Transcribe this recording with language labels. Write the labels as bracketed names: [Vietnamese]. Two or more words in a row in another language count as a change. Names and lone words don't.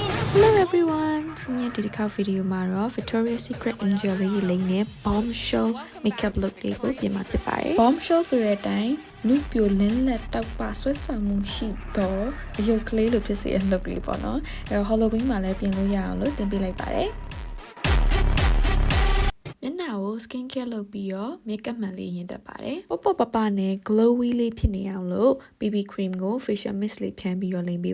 [English] Hello everyone! [Burmese] ဒီနေ့ဒီတစ်ခါဗီဒီယိုမှာတော့ Victoria's Secret Angel လေးလိမ့်နဲ့ [English] bombshell makeup look [Burmese] လေးကိုပြင်มาဖြစ်ပါတယ် bombshell ဆိုတဲ့အတိုင်းလူပြိုလင်းလက်တောက်ပဆွဲဆောင်မှုရှိတော့အယုတ်ကလေးလိုဖြစ်စေတဲ့ look လေးပေါ့နော်အဲ့တော့ Halloween မှာလည်းပြင်လို့ရအောင်လို့တင်ပေးလိုက်ပါတယ် မျက်နှာကို [English] skin care [Burmese] လုပ်ပြီးတော့ makeup မှန်လေးရင်တက်ပါတယ်။ပပနဲ့ glowy လေးဖြစ်နေအောင်လို့ BB cream ကို [English] facial mist [Burmese] လေးဖြန်းပြီးတော့လိမ့်ပေး